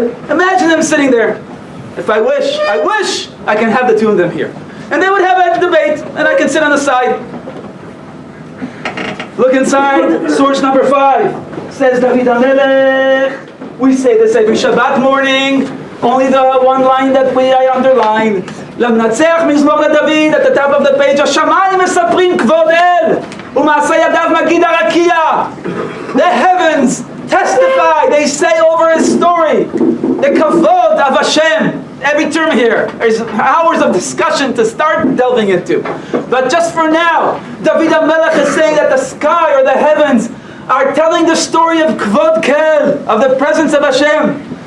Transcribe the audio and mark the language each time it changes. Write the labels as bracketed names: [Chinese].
[English] Imagine them sitting there. If I wish I can have the two of them here. And they would have a debate, and I can sit on the side. Look inside, source number 5. Says David HaMelech. We say this every Shabbat morning. Only the one line that I underline. [Hebrew] למנצח מזמור לדוד, [English] at the top of the page, [Hebrew] השמיים מספרים כבוד אל, ומעשה ידיו מגיד הרקיע. [English] The heavens testify, they say over his story, the kavod of Hashem. Every term here, there's hours of discussion to start delving into. But just for now, David HaMelech is saying that the sky or the heavens are telling the story of kvod kel, of the presence of Hashem.